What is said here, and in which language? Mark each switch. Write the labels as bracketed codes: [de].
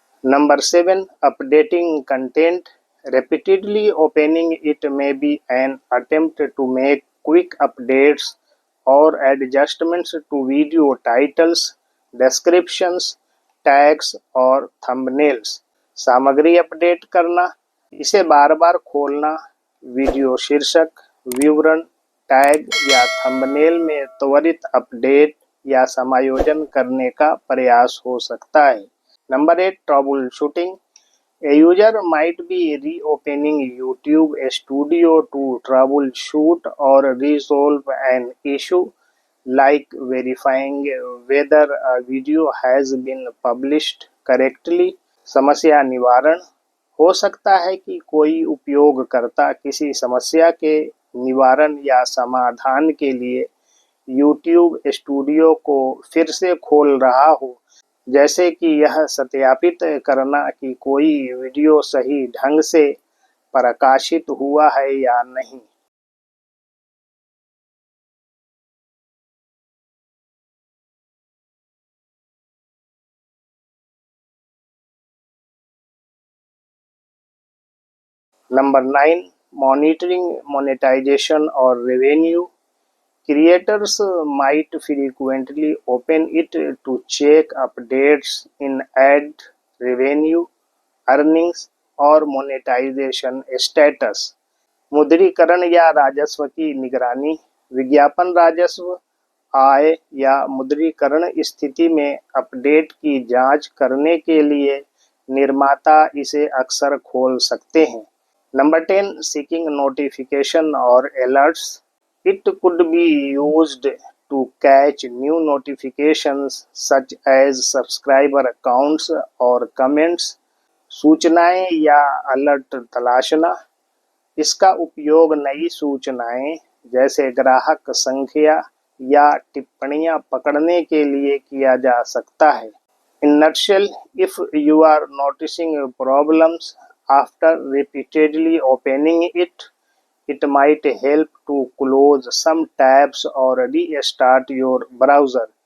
[en] Number 7, updating content. Repeatedly opening it may be an attempt to make quick updates or adjustments to video titles, descriptions, tags और thumbnails. [hi] सामग्री update करना। इसे बार बार खोलना video शीर्षक, विवरण, tag या thumbnail में त्वरित अपडेट या समायोजन करने का प्रयास हो सकता है। [en] Number 8, troubleshooting. A user might be reopening YouTube Studio to troubleshoot or resolve an issue, like verifying whether a video has been published correctly. [hi] समस्या निवारण। हो सकता है कि कोई उपयोगकर्ता किसी समस्या के निवारण या समाधान के लिए YouTube स्टूडियो को फिर से खोल रहा हो, जैसे कि यह सत्यापित करना कि कोई वीडियो सही ढंग से प्रकाशित हुआ है या नहीं। [en] Number 9, monitoring monetization और revenue. Creators might frequently open it to check updates in ad revenue, earnings और monetization status. [hi] मुद्रीकरण या राजस्व की निगरानी। विज्ञापन राजस्व, आय या मुद्रीकरण स्थिति में अपडेट की जांच करने के लिए निर्माता इसे अक्सर खोल सकते हैं। [en] Number 10, seeking notification और alerts. It could be used to catch new notifications such as subscriber accounts or comments. [hi] सूचनाएं या अलर्ट तलाशना। इसका उपयोग नई सूचनाएं जैसे ग्राहक संख्या या टिप्पणियां पकड़ने के लिए किया जा सकता है। [en] In nutshell, if you are noticing problems after repeatedly opening it, it might help to close some tabs or restart your browser.